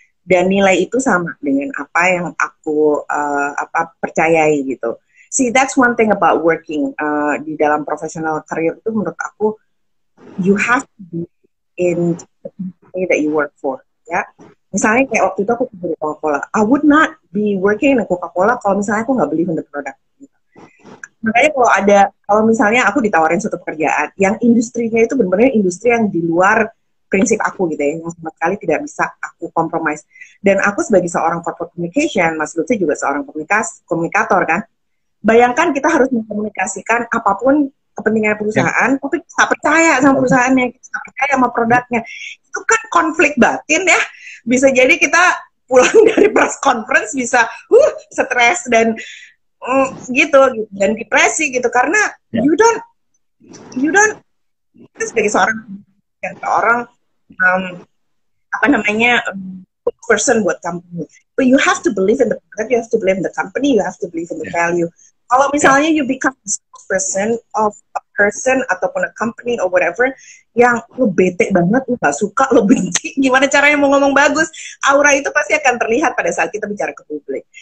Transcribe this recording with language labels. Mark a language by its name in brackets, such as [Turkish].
[Indonesian] Dan nilai itu sama dengan apa yang aku percayai gitu. [English] See, that's one thing about working [Indonesian] di dalam professional career itu menurut aku, [English] you have to be in the company that you work for, ya. [Indonesian] Misalnya kayak waktu itu aku kerja di Coca-Cola, [English] I would not be working in Coca-Cola [Indonesian] kalau misalnya aku nggak [English] believe in the product. [Indonesian] Gitu. Makanya kalau misalnya aku ditawarin suatu pekerjaan, yang industrinya itu benar-benar industri yang di luar prinsip aku gitu ya, yang sama sekali tidak bisa aku compromise. Dan aku sebagai seorang corporate communication, Mas Lutfi juga seorang komunikator kan, bayangkan kita harus mengkomunikasikan apapun kepentingan perusahaan, tapi kita percaya sama perusahaannya, kita percaya sama produknya. Itu kan konflik batin ya. Bisa jadi kita pulang dari press conference bisa stres dan gitu dan depresi gitu karena [English] you don't [Indonesian] itu sebagai seorang apa namanya person buat company. [English] But you have to believe in the product, you have to believe in the company, you have to believe in the value. [Indonesian] Kalau misalnya [English] you become a person [Indonesian] of a person ataupun [English] a company or whatever [Indonesian] yang lo bete banget, lo gak suka, lo benci, gimana caranya mau ngomong bagus, aura itu pasti akan terlihat pada saat kita bicara ke publik.